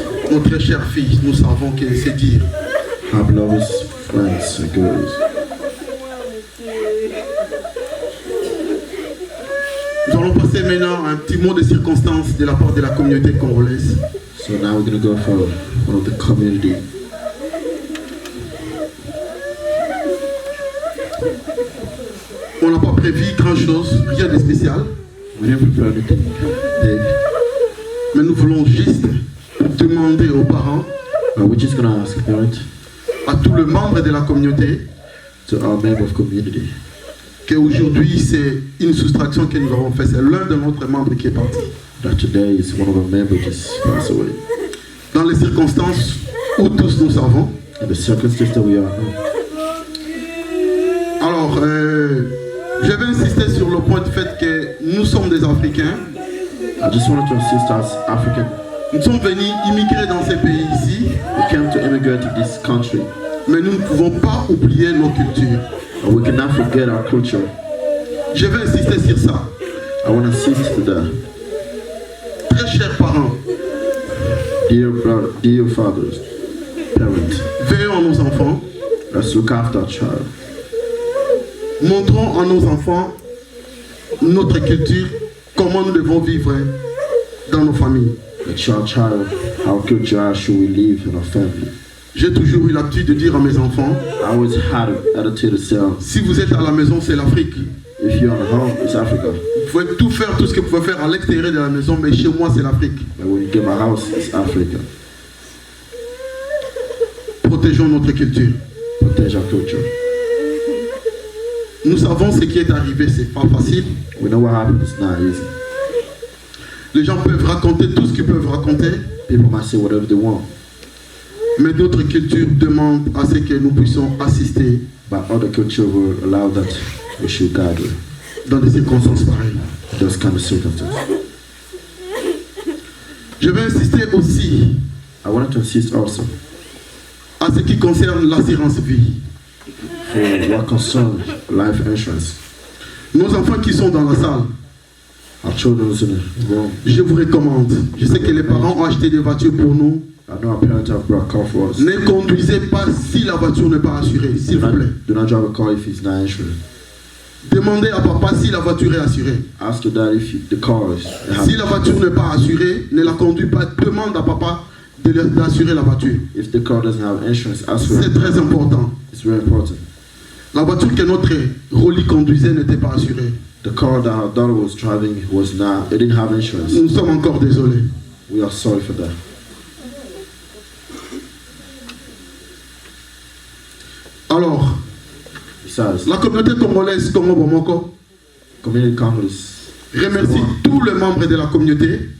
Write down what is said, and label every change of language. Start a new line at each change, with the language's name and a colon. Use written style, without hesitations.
French: Nos très chères filles, nous savons que c'est dire.
English: Our beloved friends and girls.
French: Nous allons passer maintenant à un petit mot de circonstance de la part de la communauté congolaise.
English: So now we're going to go for one of the community.
French: prévu grand-chose, rien de spécial.
English: We didn't prepare anything big.
French: Mais nous voulons juste demander aux parents,
English: But we're just gonna ask the parents,
French: à tous les membres de la communauté,
English: to our member of community,
French: qu'aujourd'hui c'est une soustraction que nous avons faite. C'est l'un de notre membre qui est parti.
English: that today is one of our members just passed away.
French: Dans les circonstances où tous nous savons.
English: In the circumstances that we are in.
French: Alors, je vais insister sur le point du fait que nous sommes des Africains.
English: I just wanted to insist as African,
French: Nous sommes venus immigrer dans ces pays ici,
English: we came to immigrate to this country,
French: mais nous ne pouvons pas oublier nos cultures.
English: and we cannot forget our culture.
French: Je vais insister sur ça.
English: I want to insist to that.
French: Très chers parents,
English: Dear brother, dear fathers, parents,
French: veillons à nos enfants.
English: let's look after our child.
French: Montrons à nos enfants notre culture, comment nous devons vivre dans nos familles.
English: Let's show our child how culture should we live in our family.
French: J'ai toujours eu l'habitude de dire à mes enfants,
English: I always had an attitude to say,
French: si vous êtes à la maison, c'est l'Afrique.
English: if you're at home, it's Africa.
French: Vous pouvez tout faire, tout ce que vous pouvez faire à l'extérieur de la maison, mais chez moi, c'est l'Afrique.
English: But when you get my house, it's Africa.
French: Protégeons notre culture.
English: Protect our culture.
French: Nous savons ce qui est arrivé, c'est pas facile.
English: We know what happened, it's not easy.
French: Les gens peuvent raconter tout ce qu'ils peuvent raconter,
English: People might say whatever they want,
French: mais notre culture demande à ce que nous puissions assister
English: but other culture will allow that we should gather
French: dans des circonstances pareilles.
English: those kind of circumstances.
French: Je vais insister aussi
English: I wanted to insist also
French: à ce qui concerne l'assurance vie.
English: for what concerns life insurance.
French: Nos enfants qui sont dans la salle,
English: Our children is in the room.
French: je vous recommande. Je sais que les parents ont acheté des voitures pour nous.
English: I know our parents have brought a car for us.
French: Ne conduisez pas si la voiture n'est pas assurée, s'il vous plaît.
English: Do not drive a car if it's not insured.
French: Demandez à papa si la voiture est assurée.
English: Ask your dad if the car is.
French: Si la voiture n'est pas assurée, ne la conduis pas. Demande à papa d'assurer la voiture.
English: If the car doesn't have insurance, ask for
French: C'est
English: it.
French: très important.
English: It's very important.
French: La voiture que notre Rolly conduisait n'était pas assurée.
English: The car that our daughter was driving was not. It didn't have insurance.
French: Nous sommes encore désolés.
English: We are sorry for that.
French: Alors,
English: Besides,
French: la communauté congolaise Congo Bomoko
English: community Congress.
French: remercie tous les membres de la communauté,